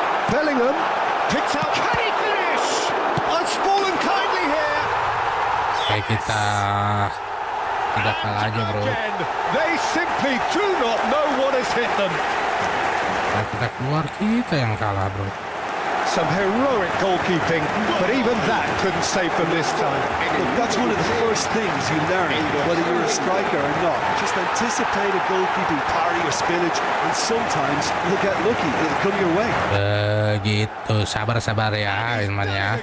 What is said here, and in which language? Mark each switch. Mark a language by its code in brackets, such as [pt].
[en] Bellingham picks out. Can he finish? Unspoilen kindly here. [id] Kayak kita tidak kalah aja, bro. [en] Again, they simply do not know what has hit them. [id] Nah, kita keluar, kita yang kalah, bro. [en] Some heroic goalkeeping, but even that couldn't save them this time. Look, that's one of the first things you learn, whether you're a striker or not. Just anticipate a goalkeeping parry or spillage, and sometimes you'll get lucky. It'll come your way. [id] Begitu, sabar-sabar ya, Ilman ya.